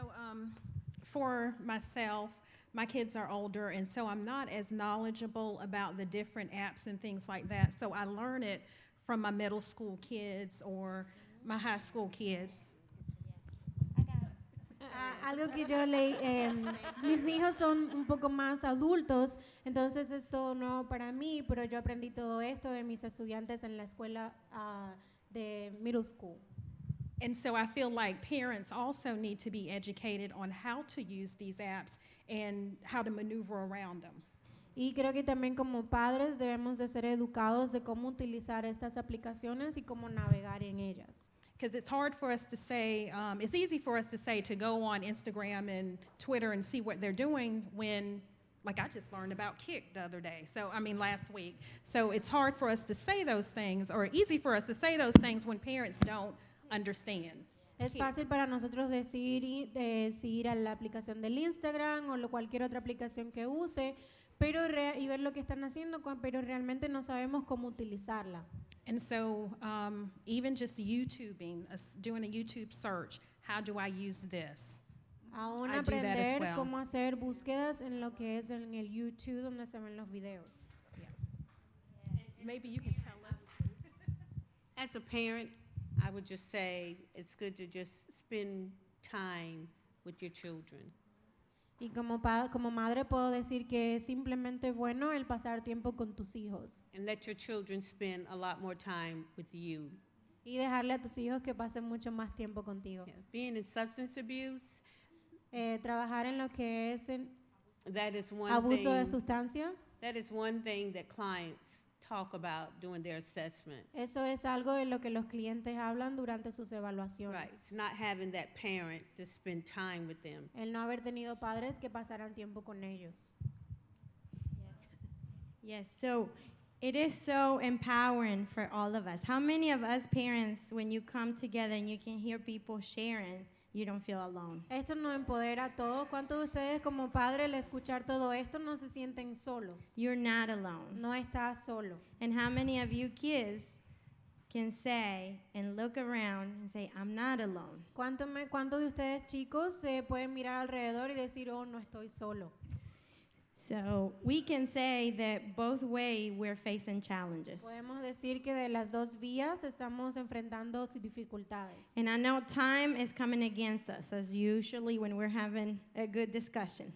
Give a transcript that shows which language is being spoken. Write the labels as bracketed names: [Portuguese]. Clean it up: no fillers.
[English] And for myself, my kids are older, and so I'm not as knowledgeable about the different apps and things like that. So I learn it from my middle school kids or my high school kids. [Spanish] Algo que yo leí, mis hijos son un poco más adultos, entonces es todo nuevo para mí, pero yo aprendí todo esto de mis estudiantes en la escuela de [English] middle school. And so I feel like parents also need to be educated on how to use these apps and how to maneuver around them. [Spanish] Y creo que también como padres debemos de ser educados de cómo utilizar estas aplicaciones y cómo navegar en ellas. [English] Because it's hard for us to say, it's easy for us to say to go on Instagram and Twitter and see what they're doing when, like I just learned about Kick the other day, last week. So it's hard for us to say those things, or easy for us to say those things when parents don't understand. [Spanish] Es fácil para nosotros decir a la aplicación del Instagram o cualquier otra aplicación que use, y ver lo que están haciendo, pero realmente no sabemos cómo utilizarla. [English] And so even just YouTubing, doing a YouTube search, how do I use this? [Spanish] Aún [English] I do that as [Spanish] aprender [English] well. [Spanish] cómo hacer búsquedas en lo que es en el YouTube donde se ven los videos. [English] Maybe you can tell us. As a parent, I would just say it's good to just spend time with your children. [Spanish] Y como madre puedo decir que es simplemente bueno el pasar tiempo con tus hijos [English] And let your children spend a lot more time with you. [Spanish] y dejarle a tus hijos que pasen mucho más tiempo contigo. [English] Yeah. Being in substance abuse, [Spanish] Trabajar en lo que es [English] that is one [Spanish] abuso de [English] thing. [Spanish] sustancia, [English] That is one thing that clients talk about during their assessment. [Spanish] eso es algo de lo que los clientes hablan durante sus evaluaciones. [English] Right. It's not having that parent to spend time with them. [Spanish] El no haber tenido padres que pasaran tiempo con ellos. [English] Yes, so it is so empowering for all of us. How many of us parents, when you come together and you can hear people sharing, you don't feel alone? [Spanish] Esto nos empodera a todos. ¿Cuántos de ustedes como padres al escuchar todo esto no se sienten solos? [English] You're not alone. [Spanish] No estás solo. [English] And how many of you kids can say and look around and say, I'm not alone? [Spanish] ¿Cuántos de ustedes chicos se pueden mirar alrededor y decir, oh, no estoy solo? [English] So we can say that both ways we're facing challenges. [Spanish] Podemos decir que de las dos vías estamos enfrentando dificultades. [English] And I know time is coming against us, as usually when we're having a good discussion.